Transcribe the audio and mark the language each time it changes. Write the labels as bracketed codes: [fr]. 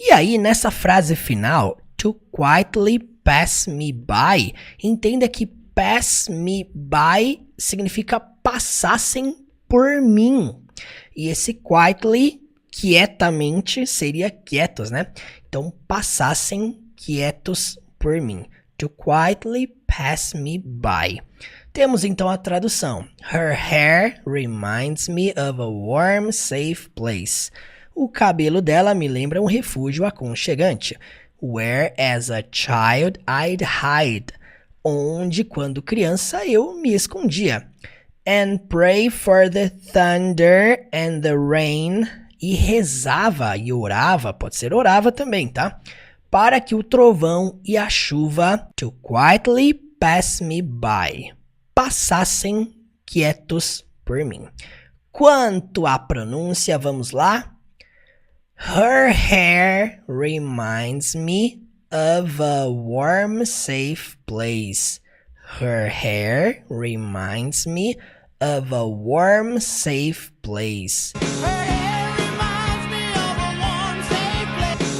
[pt] E aí, nessa frase final, [en] to quietly pass me by, [pt] entenda que pass me by significa passassem por mim. E esse quietly, quietamente, seria quietos, né? Então, passassem quietos por mim. [en] To quietly pass me by. [pt] Temos então a tradução. [en] Her hair reminds me of a warm, safe place. [pt] O cabelo dela me lembra um refúgio aconchegante. [en] Where as a child I'd hide. [pt] Onde, quando criança, eu me escondia. [en] And pray for the thunder and the rain. [pt] E rezava e orava, pode ser orava também, tá? Para que o trovão e a chuva, [en] to quietly pass me by, [pt] passassem quietos por mim. Quanto à pronúncia, vamos lá? [en] Her hair reminds me of a warm, safe place. Her hair reminds me of a warm, safe place. Her hair reminds me of a warm, safe place.